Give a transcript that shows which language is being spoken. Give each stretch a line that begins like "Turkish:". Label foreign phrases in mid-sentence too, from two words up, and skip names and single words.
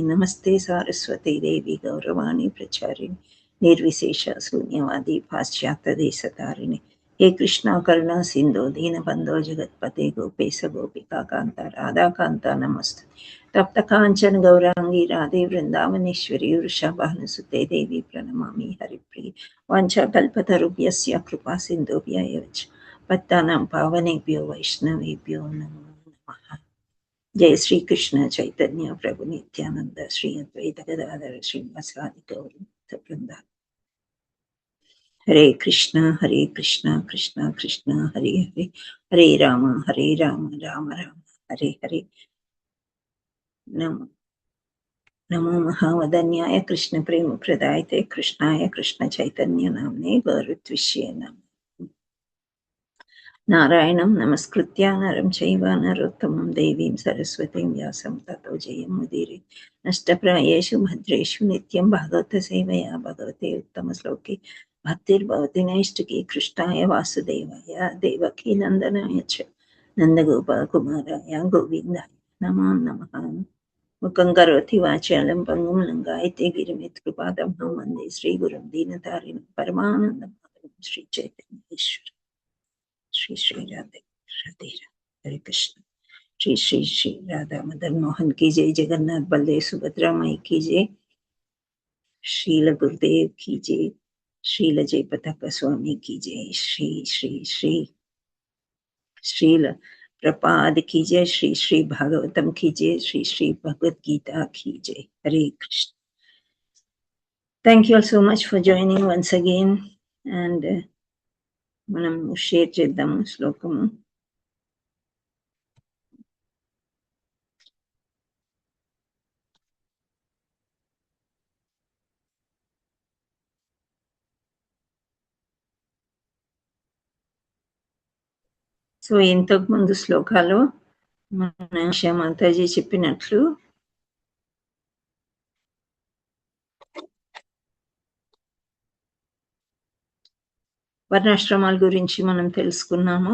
Sanskrit: नमस्ते सारस्वती देवी गौरवाणी प्रचारिणि निर्विशेष शून्यवादी पाश्चात्यदेशतारिणे हे कृष्णा करुणा सिन्धो दीनबन्धो जगत्पते गोपेश गोपिका कान्ता राधाकान्ता नमस्ते तप्त कांचन गौरांगी राधे वृंदावनेश्वरी वृषभानुसुते देवी प्रणमामि हरिप्रिये वाञ्छाकल्पतरुभ्यस्य कृपा सिन्धुभ्य एव च पत्तानां पावनेभ्यो वैष्णवेभ्यो नमो नमः। जय श्री कृष्ण चैतन्य प्रभु नित्यानंद श्री अद्वैत गदाधर श्रीवासादि गौर भक्तवृंद। हरे कृष्ण कृष्ण कृष्ण हरे हरे हरे राम राम राम हरे हरे। नमो महावदन्याय कृष्ण प्रेम प्रदायते कृष्णाय कृष्ण चैतन्य नामने गौरत्विष्ये नमः। नारायणं नमस्कृत्य नरं चैव नरोत्तमं देवीं सरस्वतीं व्यासं ततो जयमुदीरये नष्टप्रायेषु भद्रेषु नित्यं भागवतसेवया भगवते उत्तमश्लोके भक्तिर्भवति नैष्टिकी कृष्णाय वासुदेवाय देवकी नन्दनाय च नन्दगोपकुमाराय गोविन्दाय नमो नमः। मुखं करोति वाचालं पङ्गुं लङ्घयते गिरिमित्कृपादं वन्दे श्रीगुरुं दीनतारिणं परमानन्दमाधवं श्रीचैतन्येश्वर श्री राधे राधे हरे कृष्ण।
Hindi: श्री श्री श्री राधा मदन मोहन की जय, जगन्नाथ बलदेव सुभद्रा माई की जय, श्रील गुरुदेव की जय, श्रील जय पताका स्वामी की जय, श्री श्री श्री श्रील प्रपाद की जय, श्री श्री भागवतम की जय, श्री श्री भगवत गीता की जय। हरे कृष्ण।
English: Thank you all so much for joining once again.
Telugu: And మనం షేర్ చేద్దాము శ్లోకము. సో ఇంతకు ముందు శ్లోకాలు మన మాతాజీ చెప్పినట్లు వర్ణాశ్రమాల గురించి మనం తెలుసుకున్నాము.